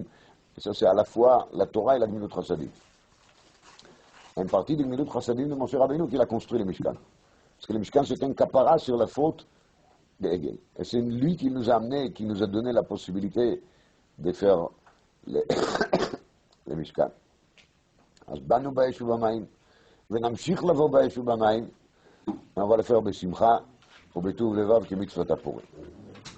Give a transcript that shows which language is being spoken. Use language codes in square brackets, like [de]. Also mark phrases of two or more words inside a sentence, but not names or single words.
[fr] Et ça c'est à la fois la Torah et la [he] גמילות חסדים. [fr] Une partie de [he] גמילות חסדים [fr] de Moshe Rabbeinu qui a construit le Mishkan. Parce que le Mishkan c'est un capara sur la faute d'Hegel. Et c'est lui qui nous a amené, qui nous a donné la possibilité de faire le Mishkan. [he] אז באנו באש ובמים, ונמשיך לבוא באש ובמים, אבל לפר בשמחה ובטוב לבב כמצוות הפורים.